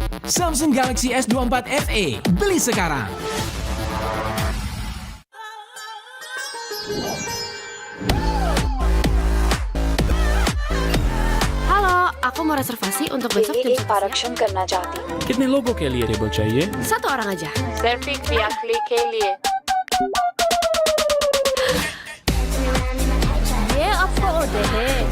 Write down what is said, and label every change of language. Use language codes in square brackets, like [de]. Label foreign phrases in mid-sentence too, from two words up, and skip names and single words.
[id] Samsung Galaxy S24 FE, beli sekarang. Halo, aku mau reservasi untuk besok jam 11 [hi] प्रोडक्शन करना चाहती हूँ। कितने लोगों के लिए टेबल चाहिए? [id] Satu orang aja. [hi] सिर्फ एक यात्री के लिए। ये आपका order है.